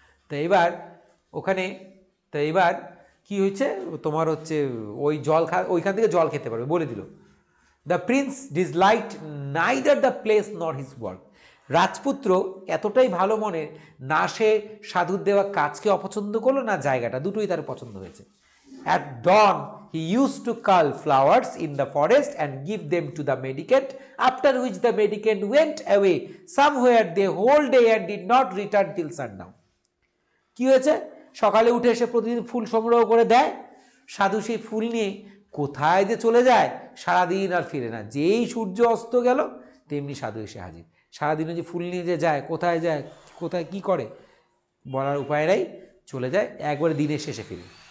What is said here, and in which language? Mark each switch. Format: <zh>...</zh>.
<bn>তো এবার ওখানে, তো এবার কি হয়েছে তোমার হচ্ছে ওই জল ওইখান থেকে জল খেতে পারবে বলে দিল।</bn> <en>the prince disliked neither the place nor his work,</en> <bn>রাজপুত্র এতটাই ভালো মনের, না সে সাধুর দেওয়া কাজকে অপছন্দ করলো, না জায়গাটা, দুটোই তার পছন্দ হয়েছে।</bn> <en>At dawn he used to cull flowers in the forest and give them to the mendicant, after which the mendicant went away somewhere the whole day and did not return till sundown.</en> <bn>কি হয়েছে? সকালে উঠে এসে প্রতিদিন ফুল সংগ্রহ করে দেয়, সাধু সেই ফুল নিয়ে কোথায় যে চলে যায় সারাদিন আর ফিরে না। যেই সূর্য অস্ত গেল তেমনি সাধু এসে হাজির। সারাদিনে যে ফুল নিয়ে যে যায়, কোথায় কি করে বলার উপায় নাই, চলে যায়, একবারে দিনের শেষে ফিরে।</bn>